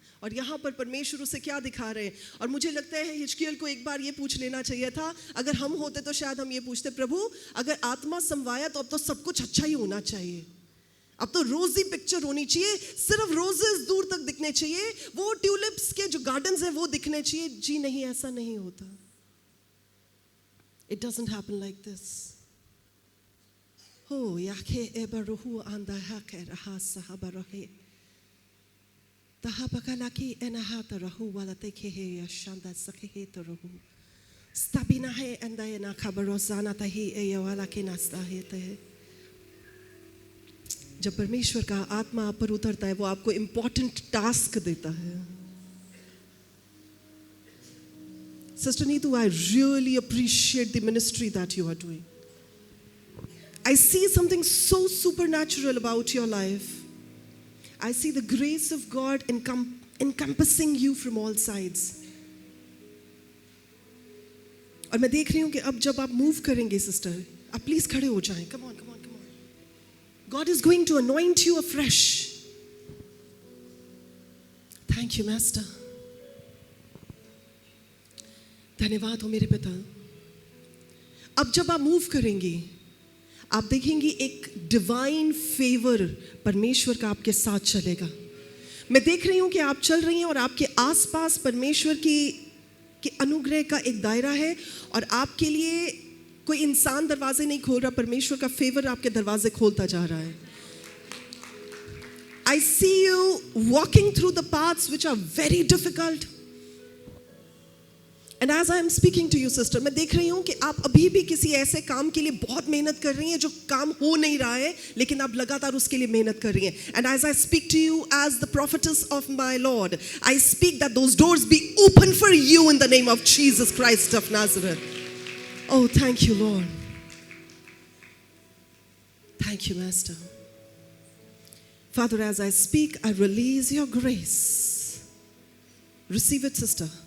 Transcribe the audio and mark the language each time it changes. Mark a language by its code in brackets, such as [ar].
[hi] और यहां पर परमेश्वर उसे क्या दिखा रहे हैं? और मुझे लगता है हिजकिय्याह को एक बार ये पूछ लेना चाहिए था. अगर हम होते तो शायद हम ये पूछते, प्रभु अगर आत्मा समवाया तो अब तो सब कुछ अच्छा ही होना चाहिए, अब तो रोजी पिक्चर होनी चाहिए, सिर्फ रोजेस दूर तक दिखने चाहिए, वो ट्यूलिप्स के जो गार्डन्स हैं वो दिखने चाहिए. जी नहीं, ऐसा नहीं होता. [en] It doesn't happen like this. Oh, yake ebaruhu anda hake raha sahabarohe. Tahabakalaki enahata rahu walateke he yashanda sakhe taruhu. Stabina he anda ena kabarosana tahi eyawalaki nastahete. [hi] जब परमेश्वर का आत्मा आप पर उतरता है, वो आपको इंपॉर्टेंट टास्क देता है. [en] Sister Neetu, I really appreciate the ministry that you are doing. I see something so supernatural about your life. I see the grace of God encompassing you from all sides. [hi] और मैं देख रही हूँ कि अब जब आप मूव करेंगे सिस्टर, आप प्लीज खड़े हो जाएं. [en] Come on, come on, come on. God is going to anoint you afresh. Thank you, Master. [hi] धन्यवाद हो मेरे पिता. अब जब आप मूव करेंगी, आप देखेंगी एक डिवाइन फेवर परमेश्वर का आपके साथ चलेगा. मैं देख रही हूं कि आप चल रही हैं और आपके आसपास परमेश्वर की अनुग्रह का एक दायरा है, और आपके लिए कोई इंसान दरवाजे नहीं खोल रहा, परमेश्वर का फेवर आपके दरवाजे खोलता जा रहा है. [en] I see you walking through the paths which are very difficult. And as I am speaking to you, sister, [hi] मैं देख रही हूँ कि आप अभी भी किसी ऐसे काम के लिए बहुत मेहनत कर रही हैं जो काम हो नहीं रहा है, लेकिन आप लगातार उसके लिए मेहनत कर रही हैं. [en] And as I speak to you as the prophetess of my Lord, I speak that those doors be open for you in the name of Jesus Christ of Nazareth. Oh, thank you, Lord. Thank you, Master. Father, as I speak, I release your grace. Receive it, sister.